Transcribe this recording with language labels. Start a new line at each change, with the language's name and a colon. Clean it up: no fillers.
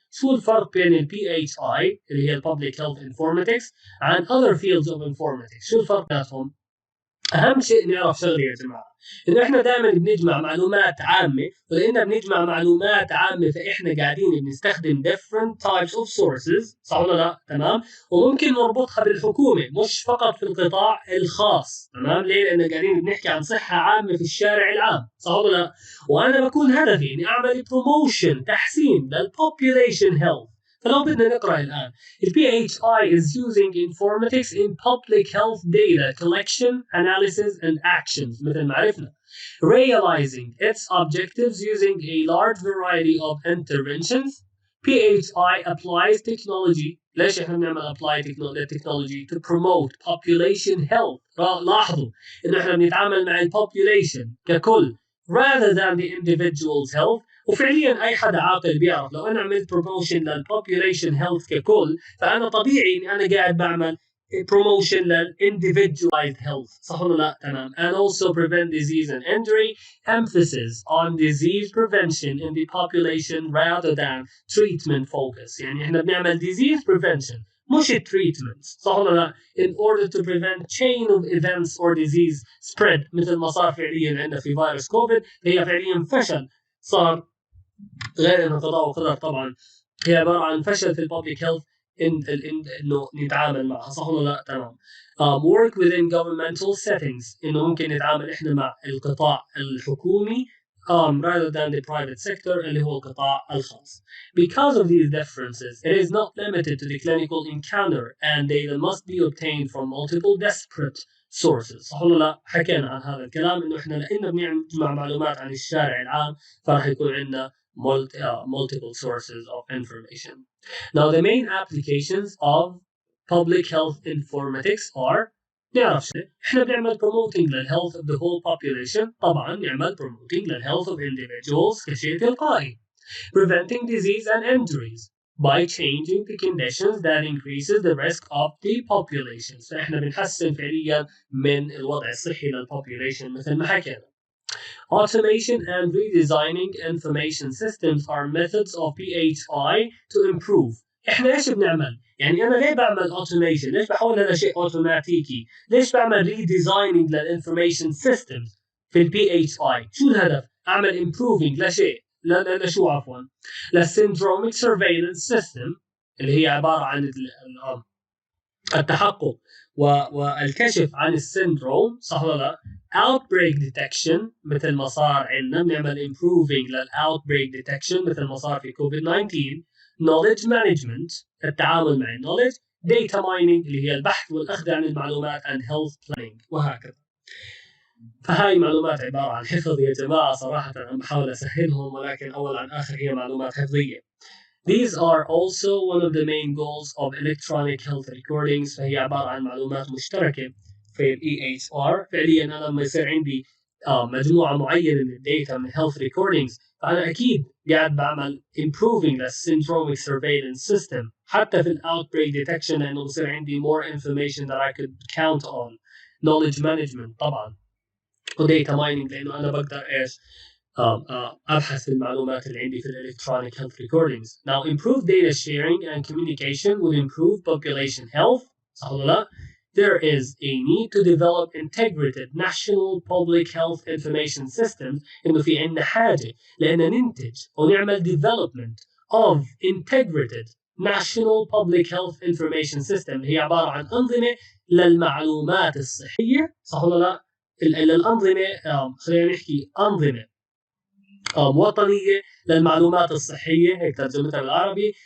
Arabic: شو الفرق بين ال PHI اللي هي ال Public Health Informatics عن
English: other fields of informatics؟
Arabic: شو الفرق بيناتهم؟ أهم شيء نعرف شغلة يا جماعة، إنه إحنا دائما بنجمع معلومات عامة، ولأننا بنجمع معلومات عامة فإحنا قاعدين بنستخدم
English: different types of sources،
Arabic: صح ولا لا؟ تمام؟ وممكن نربطها بالحكومة مش فقط في القطاع الخاص، تمام؟ ليه؟ لأننا قاعدين بنحكي عن صحة عامة في الشارع العام، صح ولا لا؟ وأنا بكون هدفي إني أعمل promotion تحسين للpopulation health. فلو بدنا نقرأ الآن ال
English: PHI is using informatics in public health data collection, analysis and actions
Arabic: مثل ما عرفنا.
English: Realizing its objectives using a large variety of interventions. PHI applies technology.
Arabic: ليش احنا بنعمل
English: apply technology to promote population health.
Arabic: لاحظوا انه احنا بنتعامل مع population ككل
English: rather than the individual's health.
Arabic: وفعليا اي حدا عاقل بيعرف لو انا عملت promotion للpopulation health ككل فانا طبيعي اني انا قاعد بعمل promotion للindividualized health، صح ولا لا؟ تمام.
English: And also prevent disease and injury. Emphasis on disease prevention in the population rather than treatment focus.
Arabic: يعني احنا بنعمل disease prevention مش treatment، صح ولا لا؟
English: in order to prevent chain of events or disease spread
Arabic: مثل ما صار فعليا عندنا في فيروس كوفيد. هي فعليا فشل صار، غير انه قضاء وقدر طبعا، هي عباره عن فشل في الببليك هيلث انه نتعامل معها، صح ولا لا؟ تمام.
English: work within governmental settings،
Arabic: انه ممكن نتعامل احنا مع القطاع الحكومي
English: rather than the private sector
Arabic: اللي هو القطاع الخاص.
English: Because of these differences, it is not limited to the clinical encounter and data must be obtained from multiple disparate sources.
Arabic: صح ولا لا؟ حكينا عن هذا الكلام انه احنا لانه بنجمع معلومات عن الشارع العام فراح يكون عندنا
English: multiple sources of information. Now the main applications of public health informatics are
Arabic: نعرف شيء احنا بنعمل
English: promoting للhealth of the whole population طبعا نعمل promoting للhealth of individuals
Arabic: كشيء تلقائي
English: preventing disease and injuries by changing the conditions that increases the risk of the population
Arabic: فاحنا بنحسن فعليا من الوضع الصحي للpopulation مثل ما حكينا.
English: Automation and redesigning information systems are methods of PHI to improve.
Arabic: احنا ايش بنعمل؟ يعني انا ليه بعمل automation؟ ليش بحولها لشيء اوتوماتيكي؟ ليش بعمل redesigning للinformation systems في البي اتش اي؟ شو الهدف؟ اعمل improving لشيء لشو عفوا؟ للsyndromic surveillance system اللي هي عباره عن التحقق والكشف عن السندروم صح ولا لا؟ outbreak detection مثل ما صار عندنا بنعمل improving للاوتبريك detection مثل ما صار في كوفيد 19. knowledge management التعامل مع النولج. data mining اللي هي البحث والاخذ عن المعلومات
English: and health planning
Arabic: وهكذا. فهاي معلومات عباره عن حفظ يا جماعه صراحه انا بحاول اسهلهم ولكن اول عن اخر هي معلومات حفظيه.
English: These are also one of the main goals of electronic health recordings
Arabic: فهي عبارة عن معلومات مشتركة في ال
English: EHR.
Arabic: فعليا أنا لما يصير عندي مجموعة معينة من الداتا من health recordings فأنا أكيد قاعد بعمل
English: improving the syndromic surveillance system
Arabic: حتى في outbreak detection لأنه بصير عندي
English: more information that I could count on.
Arabic: knowledge management طبعا وديتا مايننج لأنه أنا بقدر إيش أبحث في المعلومات اللي عندي في electronic health recordings.
English: Now improve data sharing and communication will improve population health.
Arabic: صح ولا لا؟
English: There is a need to develop integrated national public health information systems
Arabic: إنه في عندنا حاجة لأن ننتج ونعمل
English: development of integrated national public health information system
Arabic: هي عبارة عن أنظمة للمعلومات الصحية صح ولا لا؟ الأنظمة خلينا نحكي أنظمة وطنية للمعلومات الصحية هيك ترجمتها بالعربي.